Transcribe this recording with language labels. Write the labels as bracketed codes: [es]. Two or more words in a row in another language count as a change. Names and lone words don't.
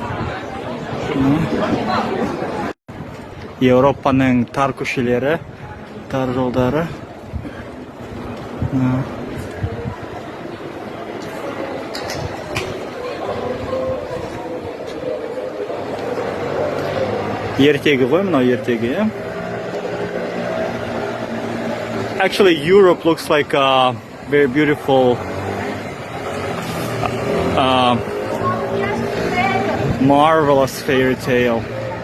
[kk] Еуропаның тар көшелері, тар жолдары. Ертегі ғой, мынау ертегі, иә? [en] Actually, Europe looks like a very beautiful marvelous fairy tale.